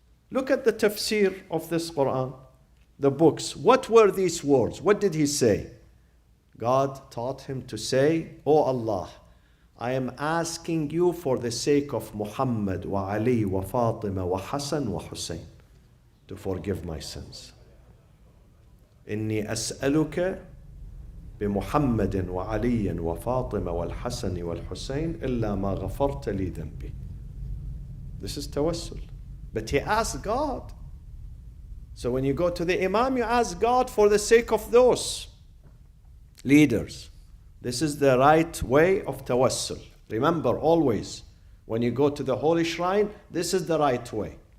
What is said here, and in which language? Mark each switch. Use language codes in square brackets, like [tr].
[en] Look at the tafsir of this Quran, the books. What were these words? What did he say? God taught him to say, "O Allah, I am asking you for the sake of Muhammad wa Ali wa Fatima wa Hassan wa Hussein to forgive my sins. [ar] إني أسألك بمحمد وعلي وفاطمة والحسن والحسين إلا ما غفرت لي ذنبي." [en] This is tawassul. But he asked God. So when you go to the Imam, you ask God for the sake of those leaders. This is the right way of tawassul. Remember always, when you go to the holy shrine, this is the right way.